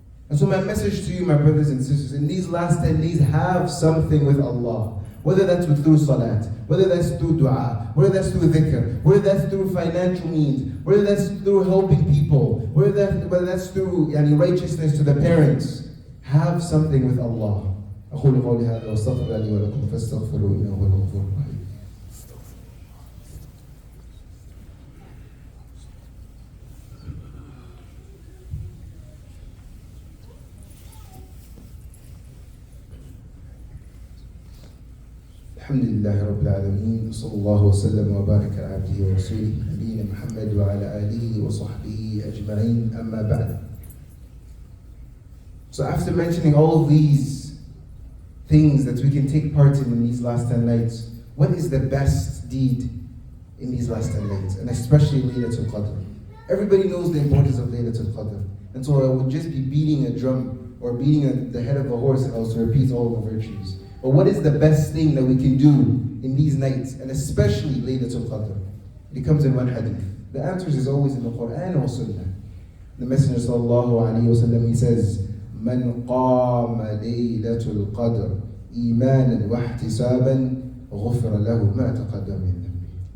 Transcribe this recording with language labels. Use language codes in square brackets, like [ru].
[en] And so my message to you, my brothers and sisters, in these last 10 days, have something with Allah. Whether that's through salat, whether that's through dua, whether that's through dhikr, whether that's through financial means, whether that's through helping people, whether that's through righteousness to the parents, have something with Allah. [ar] أقول قولي هذا وأستغفر لي ولكم فاستغفروه إنه هو الغفور الرحيم. الحمد لله رب العالمين صلى الله وسلم وبارك على عبده ورسوله نبينا محمد وعلى آله وصحبه أجمعين أما بعد. [en] So after mentioning all of these things that we can take part in these last 10 nights, what is the best deed in these last 10 nights, and especially Laylat al-Qadr? Everybody knows the importance of Laylat al-Qadr, and so I would just be beating a drum or beating the head of a horse if I was to repeat all the virtues. But what is the best thing that we can do in these nights, and especially Laylat al-Qadr? It comes in one hadith. The answer is always in the Qur'an or Sunnah. The Messenger sallallahu alayhi wa sallam, he says, [ar] من قام ليلة القدر إيمانا واحتسابا غفر له ما تقدم من ذنبه.